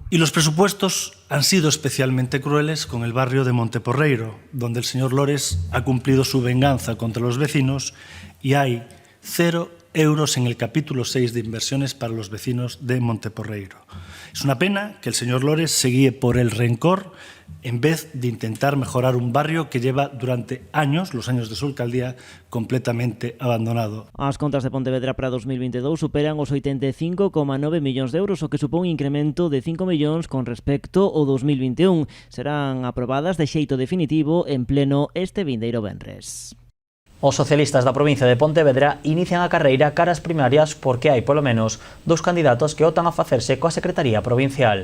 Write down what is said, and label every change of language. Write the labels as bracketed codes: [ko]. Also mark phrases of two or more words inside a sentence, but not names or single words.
[es] Y los presupuestos han sido especialmente crueles con el barrio de Monteporreiro, donde el señor Lores ha cumplido su venganza contra los vecinos y hay 0 euros en el capítulo 6 de inversiones para los vecinos de Monteporreiro. Es una pena que el señor Lores se guíe por el rencor en vez de intentar mejorar un barrio que lleva durante años, los años de su alcaldía, completamente abandonado. [gl] As contas de Pontevedra para 2022 superan os 85,9 millóns de euros, o que supón un incremento de 5 millóns con respecto ao 2021. Serán aprobadas de xeito definitivo en pleno este vindeiro venres. Os socialistas da provincia de Pontevedra inician a carreira cara ás primarias porque hai polo menos 2 candidatos que optan a facerse coa Secretaría Provincial.